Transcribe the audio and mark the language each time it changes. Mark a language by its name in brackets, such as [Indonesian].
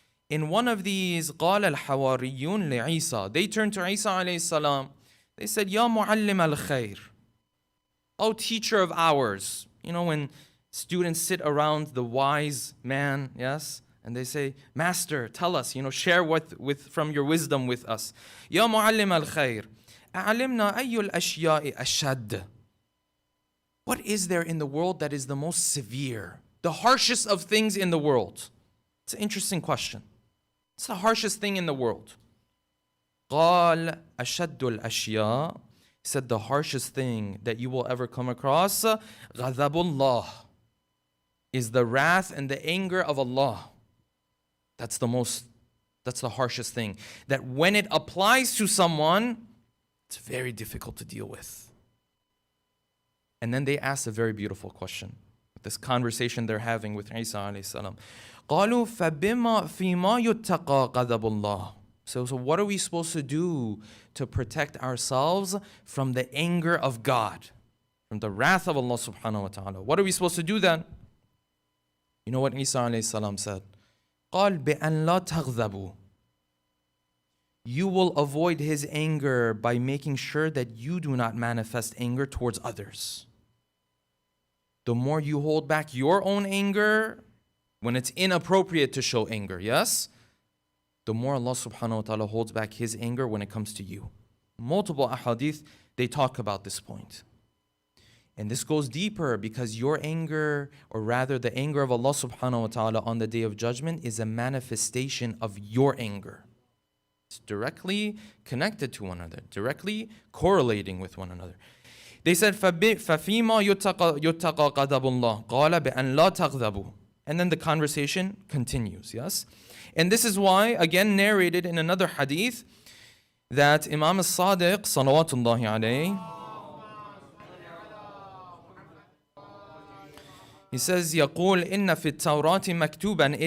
[English] In one of these, [Arabic] قال الحواريون لعيسى, [English] they turned to Isa alayhi salam. They said, [Arabic] Ya muallim al-khair, [English] O teacher of ours. You know, when students sit around the wise man, yes? And they say, Master, tell us, share from your wisdom with us. [Arabic] Ya muallim al-khair, أعلمنا أي الأشياء أشد. [English] What is there in the world that is the most severe, the harshest of things in the world? It's an interesting question. It's the harshest thing in the world. [Arabic] قال أشد الأشياء. [English] He said the harshest thing that you will ever come across, [Arabic] غضب الله, [English] is the wrath and the anger of Allah. That's the harshest thing. That when it applies to someone, it's very difficult to deal with. And then they asked a very beautiful question. This conversation they're having with Isa alayhi salam. [Arabic] قالوا فبما فيما يتقى غضب الله. [English] So what are we supposed to do to protect ourselves from the anger of God, from the wrath of Allah subhanahu wa ta'ala? What are we supposed to do then? You know what Isa alayhi salam said? [Arabic] قال بأن لا تغضبوا. [English] You will avoid his anger by making sure that you do not manifest anger towards others. The more you hold back your own anger, when it's inappropriate to show anger, yes? The more Allah subhanahu wa ta'ala holds back his anger when it comes to you. Multiple ahadith, they talk about this point. And this goes deeper because your anger, or rather the anger of Allah subhanahu wa ta'ala on the Day of Judgment, is a manifestation of your anger. It's directly connected to one another, directly correlating with one another. They said, [Arabic] فَفِيمَا يُتَّقَى غَضَبُ اللَّهِ قَالَ بِأَنْ لَا تَغْضَبُوا. [English] And then the conversation continues, yes? And this is why, again narrated in another hadith, that Imam al-Sadiq, salawatullahi alayhi, he says, [Arabic] يقول إن في التوراة مكتوبا.